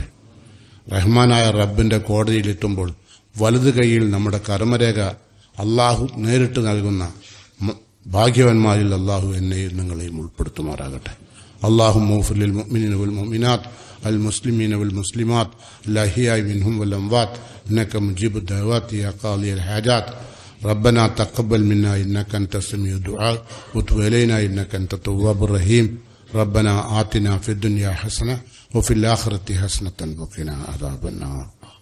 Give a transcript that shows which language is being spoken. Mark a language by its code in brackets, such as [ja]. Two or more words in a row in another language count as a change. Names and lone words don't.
[ml] റഹ്മാനായ റബ്ബിന്റെ കോടതിയിലെത്തുമ്പോൾ വലതു കൈയിൽ നമ്മുടെ കർമ്മരേഖ അള്ളാഹു നേരിട്ട് നൽകുന്ന ഭാഗ്യവാന്മാരിൽ അള്ളാഹു എന്നെയും നിങ്ങളെയും ഉൾപ്പെടുത്തുമാറാകട്ടെ. [ar] اللهم اغفر المؤمنين والمؤمنات المسلمين والمسلمات الأحياء منهم والأموات إنك مجيب الدعوات يا قاضي الحاجات. ربنا تقبل منا إنك أنت السميع الدعاء وتب إلينا إنك أنت التواب الرحيم. ربنا آتنا في الدنيا حسنة وفي الآخرة حسنة وقنا عذاب النار.